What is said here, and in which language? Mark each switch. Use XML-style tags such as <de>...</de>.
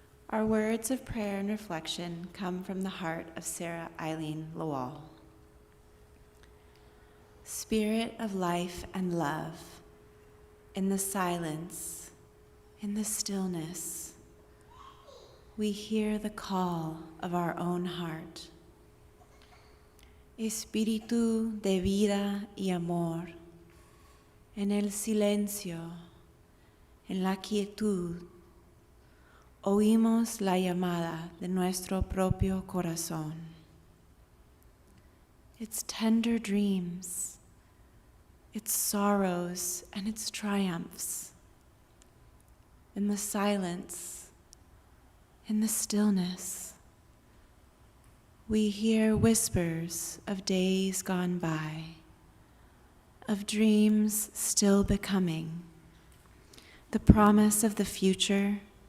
<en>Our words of prayer and reflection come from the heart of Sarah Eileen Lowell. Spirit of life and love, in the silence, in the stillness, we hear the call of our own heart.</en> <es>Espíritu de vida y amor, en el silencio, en la quietud, oímos la llamada de nuestro propio corazón.</es> <en>Its tender dreams, its sorrows and its triumphs. In the silence, in the stillness, we hear whispers of days gone by, of dreams still becoming, the promise of the future.</en>